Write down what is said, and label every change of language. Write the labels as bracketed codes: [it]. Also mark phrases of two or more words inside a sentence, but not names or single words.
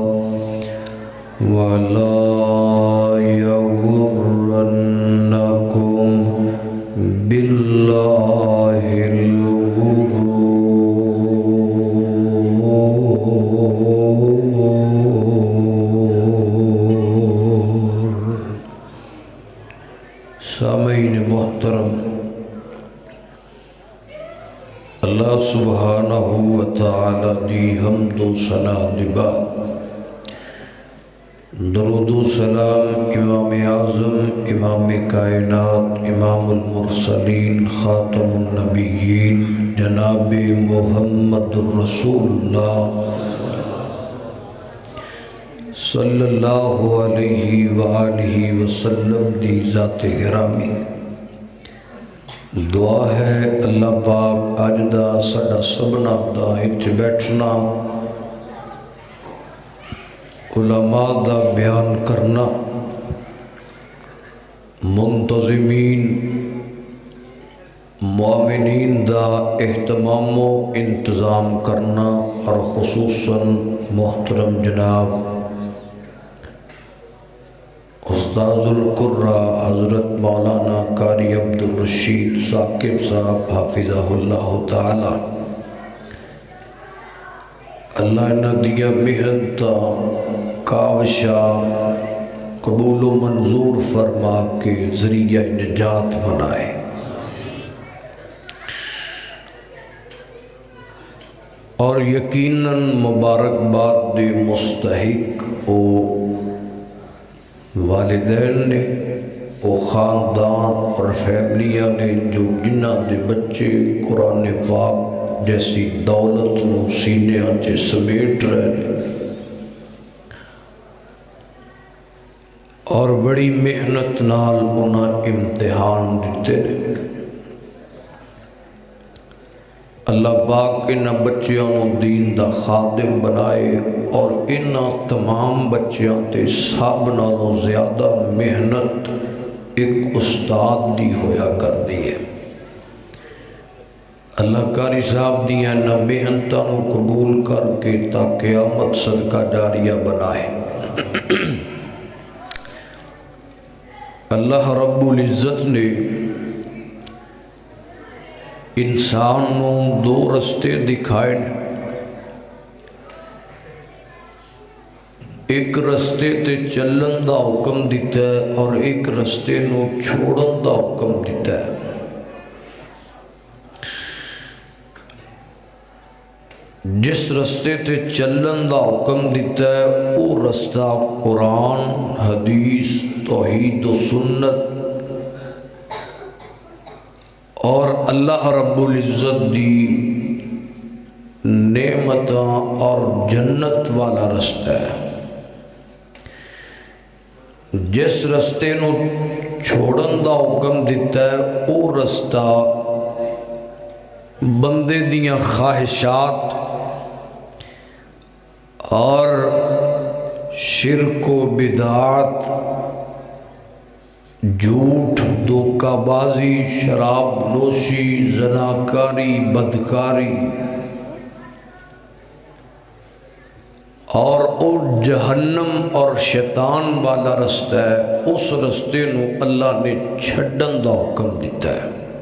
[ar] ولا يغرنكم بالله الغرور۔ [pa] سامعین محترم، اللہ سبحانہ وتعالی دی حمد و ثنا دی بعد درود و سلام امام اعظم، امام کائنات، امام المرسلین، خاتم النبیین جناب محمد الرسول اللہ [ar] صلی اللہ علیہ وآلہ وسلم [pa] دی ذات گرامی۔ دعا ہے اللہ پاک اج دا ساڈا سبنا دا اتھے بیٹھنا، علماء دا بیان کرنا، منتظمین مومنین دا اہتمام و انتظام کرنا، اور خصوصاً محترم جناب استاذ القرہ حضرت مولانا قاری عبدالرشید ثاقب صاحب [ar] حافظہ اللہ تعالی، [pa] اللہ انہاں دیاں محنتاں کاوشاں قبول و منظور فرما کے ذریعہ نجات بنائے۔ اور یقیناً مبارکباد دے مستحق او والدین نے، وہ خاندان اور فیملیاں نے جو جنہ دے بچے قرآن پاک جیسی دولت نو سینے آنچے سمیٹ رہے ہیں، اور بڑی محنت نال انہاں امتحان دیتے رہے۔ اللہ پاک انہاں بچیاں نو دین دا خادم بنائے، اور انہاں تمام بچیاں تے سب نالوں زیادہ محنت ایک استاد دی ہویا کر دیئے۔ اللہ قاری صاحب دیاں نہ محنتاں نو قبول کر کے تا قیامت صدقہ جاریہ بنائے۔ اللہ رب العزت نے انسان نو دو رستے دکھائے، ایک رستے تے چلن دا حکم دیتا ہے اور ایک رستے نو چھوڑن دا حکم دیتا ہے۔ جس رستے تے چلن دا حکم دیتا ہے وہ رستہ قرآن حدیث توحید و سنت اور اللہ رب العزت دی نعمتاں اور جنت والا رستہ ہے۔ جس رستے نو چھوڑن دا حکم دیتا ہے وہ رستہ بندے دیاں خواہشات اور شرک و بدعات، جھوٹ، دھوکہ بازی، شراب نوشی، زناکاری، بدکاری اور او جہنم اور شیطان والا رستہ ہے، اس رستے نو اللہ نے چھڈن دا حکم دیتا ہے۔